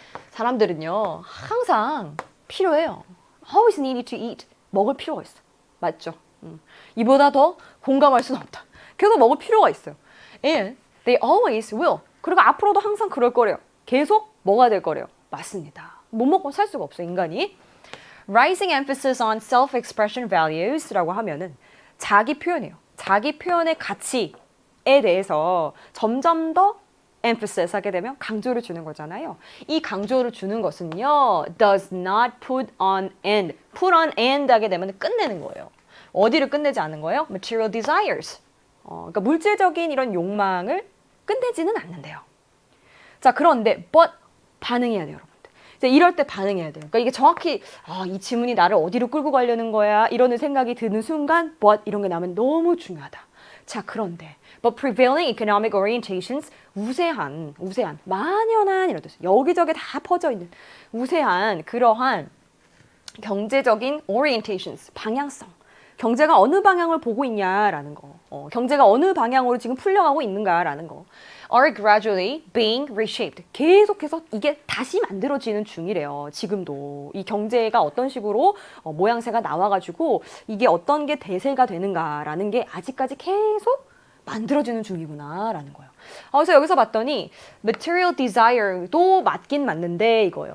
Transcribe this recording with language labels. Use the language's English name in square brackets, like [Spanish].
[Korean] 사람들은요, 항상 필요해요. [English] Always needed to eat. [Korean] 먹을 필요가 있어. 맞죠? 이보다 더 공감할 수는 없다. 계속 먹을 필요가 있어요. [English] And they always will. [Korean] 그리고 앞으로도 항상 그럴 거래요. 계속 뭐가 될 거래요. 맞습니다. 못 먹고 살 수가 없어, 인간이. [English] Rising emphasis on self-expression values라고 [Korean] 하면은 자기 표현이에요. 자기 표현의 가치에 대해서 점점 더 emphasis 하게 되면 강조를 주는 거잖아요. 이 강조를 주는 것은요, [English] does not put on end. put on end [Korean] 하게 되면 끝내는 거예요. 어디를 끝내지 않는 거예요? [English] material desires. [Korean] 그러니까 물질적인 이런 욕망을 끝내지는 않는데요. 자, 그런데 but 반응해야 돼요, 여러분들. 이럴 때 반응해야 돼요. 그러니까 이게 정확히 이 지문이 나를 어디로 끌고 가려는 거야 이러는 생각이 드는 순간 but 이런 게 나오면 너무 중요하다. 자, 그런데 but [English] prevailing economic orientations, [Korean] 우세한, 만연한 이런 뜻. 여기저기 다 퍼져 있는 우세한 그러한 경제적인 orientations, 방향성. 경제가 어느 방향을 보고 있냐라는 거. 경제가 어느 방향으로 지금 풀려가고 있는가라는 거. [English] are gradually being reshaped. [Korean] 계속해서 이게 다시 만들어지는 중이래요. 지금도. 이 경제가 어떤 식으로 모양새가 나와가지고 이게 어떤 게 대세가 되는가라는 게 아직까지 계속 만들어지는 중이구나라는 거예요. 그래서 여기서 봤더니 material desire도 맞긴 맞는데 이거예요.